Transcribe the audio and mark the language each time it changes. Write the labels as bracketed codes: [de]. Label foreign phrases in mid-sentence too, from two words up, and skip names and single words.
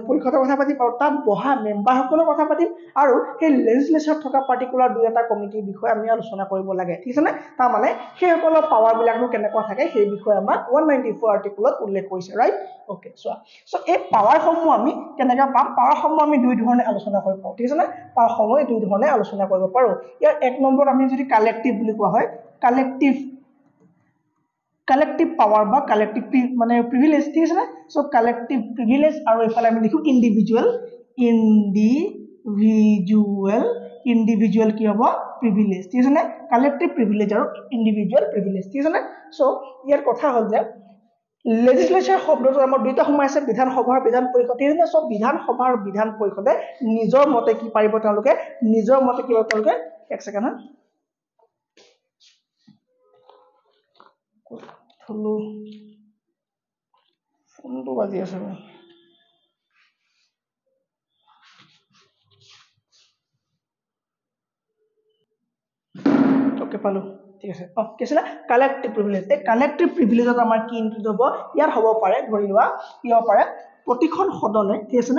[as] পৰিষদৰ কথা পাতিম আৰু তাত বহা মেম্বাৰ সকলৰ কথা পাতিম আৰু সেই লেজিসলেচাৰত থকা পাৰ্টিকুলাৰ দুই এটা কমিটিৰ বিষয়ে আমি আলোচনা কৰিব লাগে ঠিক আছে তাৰ মানে সেই সকলৰ পাৱাৰ বিলাকনো কেনেকুৱা থাকে সেই বিষয়ে আমাৰ 194 আৰ্টিকলত উল্লেখ কৰিছে [en] right okay so [as] এই পাৱাৰ সমূহ আমি কেনেকৈ পাম পাৱাৰ সমূহ আমি দুই ধৰণে আলোচনা কৰিব পাৰো ঠিক আছে পাৱাৰ সমূহ দুই ধৰণে আলোচনা কৰিব পাৰো ইয়াৰ এক নম্বৰ আমি যদি কালেক্টিভ বুলি কোৱা হয় [en] collective power [as] বা collective মানে privilege ঠিক আছে না সো [en] collective privilege [as] আৰু এফালে আমি লিখো individual কি হ'ব privilege ঠিক আছে না [en] collective privilege [as] আৰু [en] individual privilege [as] ঠিক আছে না সো ইয়াৰ কথা হ'ল যে legislature শব্দটো আমাৰ দুইটা সোমাই আছে বিধানসভা আৰু বিধান পৰিষদ ঠিক আছে সব বিধানসভা আৰু বিধান পৰিষদে নিজৰ মতে কি পাৰিব তেওঁলোকে এক সেকেন্ড হলো ফোনটো বাজি আছে ওকে পালো ঠিক আছে কেছলা [en] collective privilege [as] এই [en] collective privilege [as] আমাৰ কি ইনক্লুড হ'ব ইয়াত হ'ব পাৰে ধৰি লোৱা কি হ'ব পাৰে প্ৰতিখন সদনে ঠিক আছে না